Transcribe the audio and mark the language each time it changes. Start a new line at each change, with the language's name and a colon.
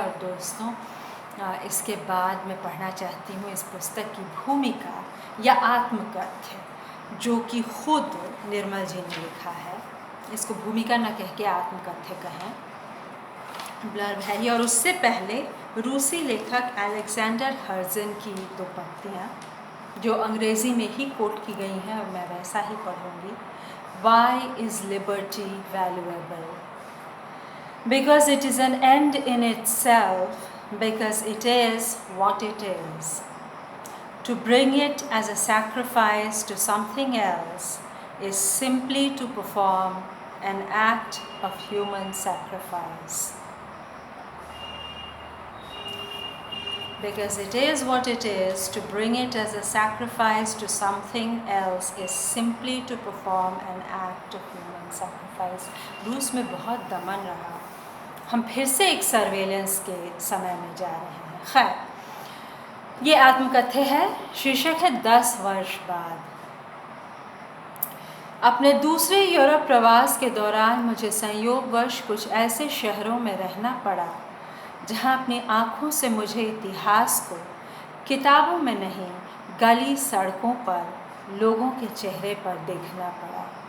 Hindi: और दोस्तों, इसके बाद मैं पढ़ना चाहती हूँ इस पुस्तक की भूमिका या आत्मकथ्य, जो कि खुद निर्मल जी ने लिखा है। इसको भूमिका न कह के आत्मकथ्य कहें, ब्लर्ब है ये। और उससे पहले रूसी लेखक अलेक्जेंडर हर्जन की दो पंक्तियाँ जो अंग्रेज़ी में ही कोट की गई हैं, और मैं वैसा ही पढ़ूँगी।
English: Why is liberty valuable? Because it is an end in itself, because it is what it is. To bring it as a sacrifice to something else is simply to perform an act of human sacrifice. Because it is what it is, to bring it as a sacrifice to something else is simply to perform an act of human sacrifice.
Hindi: रूस में बहुत दमन रहा, हम फिर से एक surveillance के समय में जा रहे हैं। खैर, ये आत्मकथ्य है, शीर्षक है 10 वर्ष बाद। अपने दूसरे यूरोप प्रवास के दौरान मुझे संयोगवश कुछ ऐसे शहरों में रहना पड़ा जहाँ अपनी आँखों से मुझे इतिहास को किताबों में नहीं, गली सड़कों पर लोगों के चेहरे पर देखना पड़ा।